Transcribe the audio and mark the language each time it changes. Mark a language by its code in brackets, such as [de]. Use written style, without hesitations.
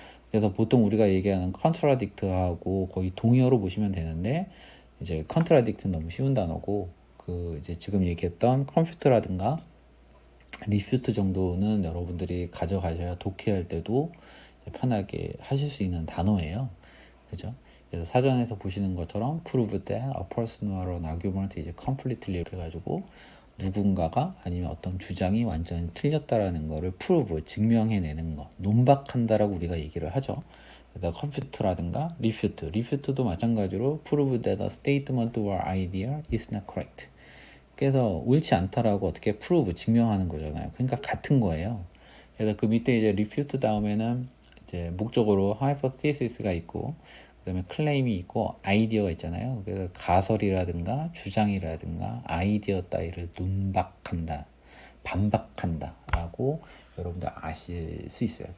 [ko] 그래서 보통 우리가 얘기하는 contradict하고 거의 동의어로 보시면 되는데 이제 contradict는 너무 쉬운 단어고 그 이제 지금 얘기했던 컴퓨터라든가 refute 정도는 여러분들이 가져가셔야 독해할 때도 편하게 하실 수 있는 단어예요. 그죠? 그래서 사전에서 보시는 것처럼 [en] prove that a person or an argument is completely [ko] 해가지고 누군가가 아니면 어떤 주장이 완전히 틀렸다라는 거를 prove, 증명해내는 거, 논박한다라고 우리가 얘기를 하죠. 그래서 confute라든가 refute도 마찬가지로 [en] prove that a statement or idea is not correct. [ko] 그래서 옳지 않다라고 어떻게 prove, 증명하는 거잖아요. 그러니까 같은 거예요. 그래서 그 밑에 이제 refute 다음에는 이제 목적으로 hypothesis가 있고 그다음에 클레임이 있고 아이디어가 있잖아요. 그래서 가설이라든가 주장이라든가 아이디어 따위를 논박한다, 반박한다라고 여러분들 아실 수 있어요.